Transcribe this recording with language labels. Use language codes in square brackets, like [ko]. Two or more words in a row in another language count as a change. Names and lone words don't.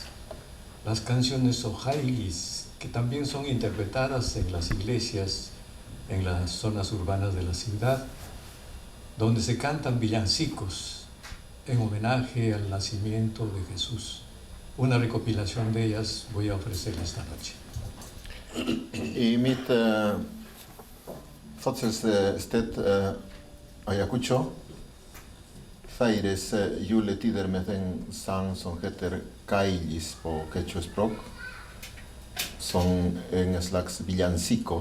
[es] Las canciones ojailis, que también son interpretadas en las iglesias, en las zonas urbanas de la ciudad, donde se cantan villancicos en homenaje al nacimiento de Jesús. Una recopilación de ellas voy a ofrecer esta noche. [no] I mitt födelsested Ayacucho Feires jule tider med en sang som heter Kailis på quechua-språk, som en slags villancico.